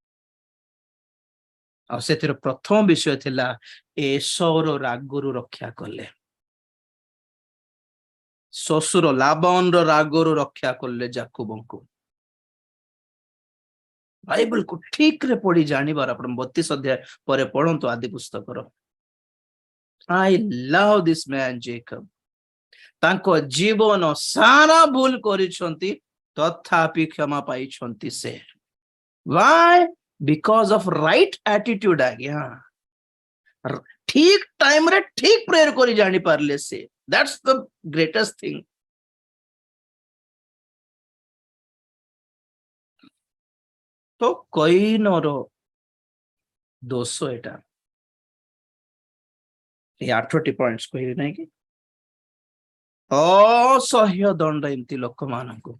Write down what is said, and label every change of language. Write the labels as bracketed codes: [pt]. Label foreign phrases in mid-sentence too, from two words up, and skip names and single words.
[or] ଆଉ ସେଥିର ପ୍ରଥମ ବିଷୟ ଥିଲା ଏସଉର ରାଗରୁ ରକ୍ଷା କଲେ, ଶ୍ୱଶୁର ଲାବାନର ରାଗରୁ ରକ୍ଷା କଲେ ଯାକୁବଙ୍କୁ। ବାଇବଲକୁ ଠିକ ରେ ପଢି ଜାଣିବାର ଆପଣ 32 ଅଧ୍ୟାୟ ପରେ ପଢନ୍ତୁ ଆଦି ପୁସ୍ତକର। [en] I love this man Jacob. [or] ତାଙ୍କ ଜୀବନ ସାରା ଭୁଲ କରିଛନ୍ତି, ତଥାପି କ୍ଷମା ପାଇଛନ୍ତି ସେ। [en] Why? Because of right attitude ଆଜ୍ଞା। [or] ଠିକ ଟାଇମରେ ଠିକ ପ୍ରେୟର କରି ଜାଣି ପାରିଲେ ସେ। [en] That's the greatest thing. [or] ତ କଇନର ଦୋଷ ଏଟା। এই 8ଟି ପଏଣ୍ଟସ କହିବି ନାହିଁ କି, ଅସହ୍ୟ ଦଣ୍ଡ ଏମିତି ଲୋକମାନଙ୍କୁ।